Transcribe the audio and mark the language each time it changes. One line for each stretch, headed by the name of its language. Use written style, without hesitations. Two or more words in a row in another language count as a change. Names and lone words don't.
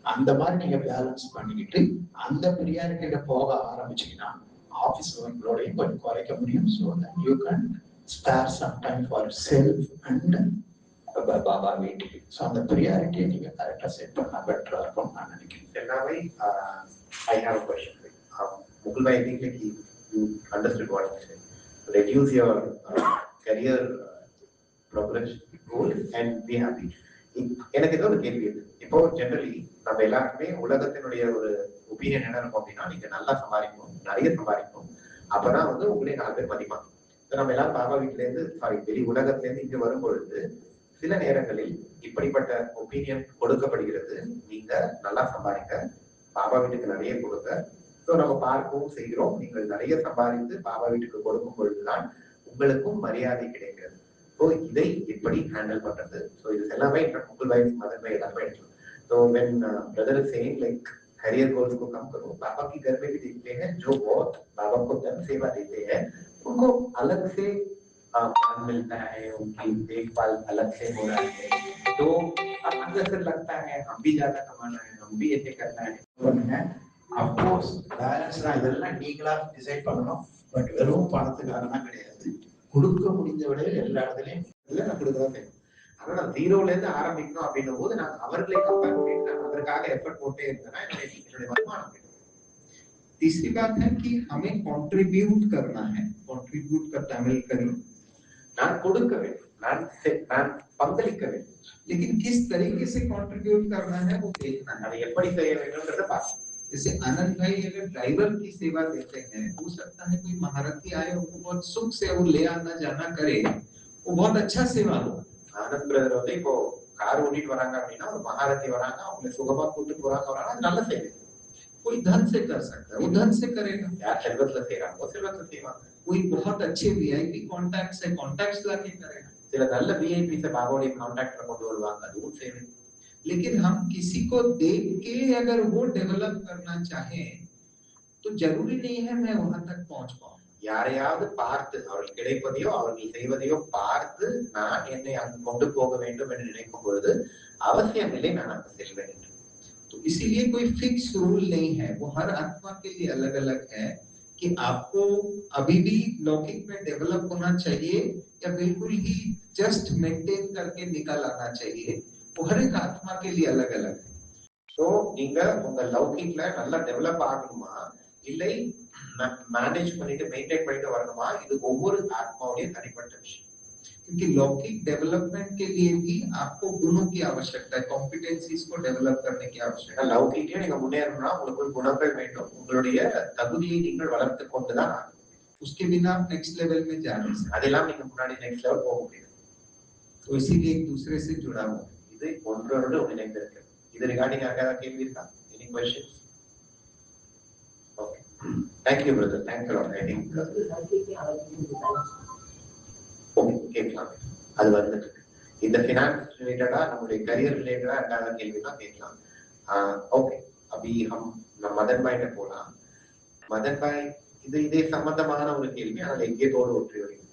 Tamil: அந்த மாதிரி நீங்க பேலன்ஸ் பண்ணிக்கிட்டு அந்த ப்ரியாரிட்டியில போக ஆரம்பிச்சீங்கன்னா
English: office workloadaiyum
Tamil: கொஞ்சம் குறைக்க முடியும்.
English: so that you can spare some time for self and
Tamil: பாபா வீட்டுக்கு. ஸோ அந்த ப்ரியாரிட்டியை நீங்க கரெக்டா செட் பண்ணா பெட்டரா இருக்கும் நான் நினைக்கிறேன்.
English: Now I have a question. Mukul bhai, I think like you understood what I said. Reduce your career progress goal and be happy.
Tamil: எனக்கு ஏதோ ஒரு கேள்வி இருக்கு. இப்போ ஜெனரலி நம்ம எல்லாருமே உலகத்தினுடைய ஒரு ஒப்பீனியன் என்ன இருக்கும் அப்படின்னா, நீங்க நல்லா சம்பாதிக்கணும், நிறைய சம்பாதிக்கணும், அப்பதான் வந்து உங்களே 4 பேர் மதிப்பாங்க. நம்ம எல்லாரும் பாபா வீட்டுல இருந்து வெளி உலகத்துல இருந்து இங்க வரும்பொழுது சில நேரங்களில் இப்படிப்பட்ட ஒப்பீனியன் கொடுக்கப்படுகிறது. நீங்க நல்லா சம்பாதிக்க, பாபா வீட்டுக்கு நிறைய கொடுக்க. ஸோ நம்ம பார்க்கவும் செய்கிறோம். நீங்கள் நிறைய சம்பாதித்து பாபா வீட்டுக்கு கொடுக்கும் பொழுதுதான் உங்களுக்கும் மரியாதை கிடைக்கிறது. ஸோ இதை எப்படி ஹேண்டில் பண்றது? ஸோ இது எல்லாமே முகுல் பாய், மதன் பாய் எல்லாமே எடுக்கலாம்.
English: so when brother is saying like career goals
Hindi: को कम करो, बाबा की घर में भी देखते हैं जो बहुत बाबा को धन सेवा देते हैं, उनको अलग से मान मिलता है, उनकी देखभाल अलग से हो रहा है. तो अब अंदर से लगता है हम भी ज्यादा कमाना है, हम भी ऐसे करना है.
Tamil: அப்கோர்ஸ் பேலன்ஸ் தான் இதெல்லாம் நீங்களா டிசைட் பண்ணணும். பட் வெறும் பணத்துக்காரனா கிடையாது. கொடுக்க முடிஞ்ச விட எல்லா இடத்துலயும் நான் கொடுக்கதான் செய்யணும். ஆனா நான் ஜீரோல இருந்து ஆரம்பிக்கணும் அப்படின்னும் போது நான் அவர்களை கம்பேர் பண்ணிட்டு நான் அதற்காக எஃபர்ட் போட்டே இருந்தேன்னா என்னுடைய வருமானம்.
Hindi: तीसरी बात है कि हमें कंट्रीब्यूट करना है. कंट्रीब्यूट का तमिल करें,
Tamil: நான் கொடுக்க வேண்டும், நான் பங்களிக்க வேண்டும்.
Hindi: लेकिन किस तरीके से कंट्रीब्यूट करना है वो देखना है.
Tamil: அதை எப்படி செய்ய வேண்டும்ன்றத பார்க்கணும்.
Hindi: जैसे आनंद भाई अगर ड्राइवर की सेवा देते हैं, हो सकता है कोई महारथी आए, उनको बहुत सुख से वो ले आना जाना करे, वो बहुत अच्छा सेवा हो.
Tamil: ஆனந்த் பிரதர் வந்து இப்போ கார் ஓட்டிட்டு வராங்க அப்படின்னா ஒரு மகாரதி வராங்க, அவங்களை சுகமா கூட்டிட்டு போறாங்க வராங்க, அது நல்ல சேவை.
Hindi: कोई धन से कर सकता है, वो धन से करेगा.
Tamil: யார் செல்வத்துல செய்யறாங்க செல்வத்துல செய்வாங்க.
Hindi: कोई बहुत अच्छे
English: VIP contacts
Hindi: है, कांटेक्ट्स लाके करेगा.
Tamil: சில நல்ல விஐபி से பாபாவுடைய कांटेक्ट கொண்டு வருவாங்க, அதுவும் சேவை.
Hindi: लेकिन हम किसी को देख के अगर वो डेवलप करना चाहें तो जरूरी नहीं है मैं वहां तक पहुंच पाऊं.
Tamil: யாரையாவது பார்த்து அவர்கள் கிடைப்பதையோ அவர்கள் செய்வதையோ பார்த்து நான் என்னை அங்கு கொண்டு போக வேண்டும் என்று நினைக்கும் பொழுது அவசியம் இல்லை நான் அங்கு செல்வேன் என்று.
Hindi: तो इसीलिए कोई फिक्स रूल नहीं है, वो हर आत्मा के लिए अलग अलग है कि आपको अभी भी लौकिक में डेवलप होना चाहिए या बिल्कुल ही
English: just maintain
Hindi: करके निकल आना चाहिए. वो हर एक आत्मा के लिए अलग अलग है.
Tamil: சோ நீங்க உங்க லௌகிக்ல நல்லா டெவலப் ஆகணுமா இல்லை மேனேஜ் பண்ணிட்டு மெயின்டைன் பண்ணிட்டு வரணுமா, இது ஒவ்வொரு ஆத்மாவுடைய தனிப்பட்ட விஷயம்.
Hindi: क्योंकि लौकिक डेवलपमेंट के लिए भी आपको गुणों की आवश्यकता है, कॉम्पिटेंसीज को डेवलप करने की आवश्यकता है.
Tamil: லௌகிக்ல நீங்க முன்னேறணும்னா உங்களுக்கு குணங்கள் வேண்டும், உங்களுடைய தகுதியை நீங்கள் வளர்த்து கொண்டுதான் ஆகணும்.
Hindi: उसके बिना आप
English: next level
Hindi: में जा नहीं सकते.
Tamil: அதெல்லாம் நீங்க முன்னாடி
English: next level
Tamil: போக முடியாது.
Hindi: तो इसीलिए एक दूसरे से जुड़ा हुआ है.
Tamil: இது ஒன்றோடு ஒன்றிணைந்திருக்கு. இது ரிகார்டிங் யாருக்காவது கேள்வி இருக்கா?
English: any questions? okay, thank you brother, thank you lot. I think okay
Tamil: கேட்கலாம், அது வந்துட்டு இந்த
English: finance relatedaa
Tamil: நம்மளுடைய
English: career relatedaa
Tamil: ஏதாவது கேள்வினா கேட்கலாம். ஓகே,
Hindi: अभी हम
Tamil: மதன் பாய்ட்ட போலாம். மதன் பாய், இதே சம்பந்தமான ஒரு கேள்வி, ஆனால் எங்கேயோடு ஒற்றி வருகிறது.